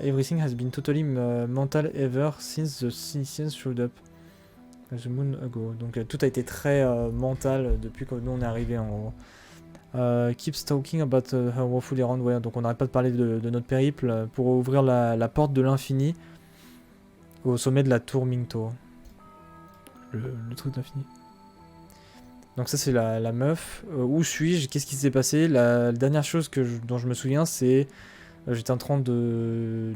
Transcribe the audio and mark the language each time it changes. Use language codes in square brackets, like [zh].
[en] Everything has been totally mental ever since the Scythians showed up. The moon ago. [fr] Donc tout a été très mental depuis que nous on est arrivé en gros. [en] Keeps talking about her woeful errand. [fr] Ouais, donc on n'arrête pas de parler de notre périple pour ouvrir la porte de l'infini au sommet de la tour Minto. Le truc d'infini. Donc ça c'est la meuf. Où suis-je? Qu'est-ce qui s'est passé? La dernière chose dont je me souviens c'est... j'étais en train de...